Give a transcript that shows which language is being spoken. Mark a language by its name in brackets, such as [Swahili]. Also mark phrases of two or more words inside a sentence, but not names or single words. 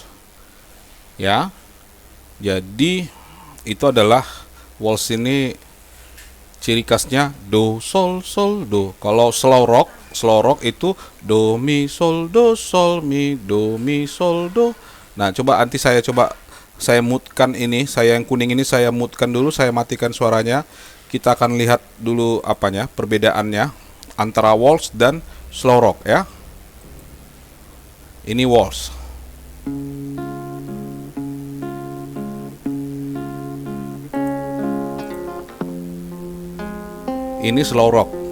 [Indonesian] Ya. Jadi itu adalah waltz ini ciri khasnya do sol sol do. Kalau [English] slow rock [Indonesian] itu do mi sol do mi sol do. Nah, nanti saya mutkan ini, saya yang kuning ini saya mutkan dulu, saya matikan suaranya. Kita akan lihat dulu perbedaannya antara waltz dan [English] slow rock [Indonesian] ya. Ini waltz. Ini [English] slow rock.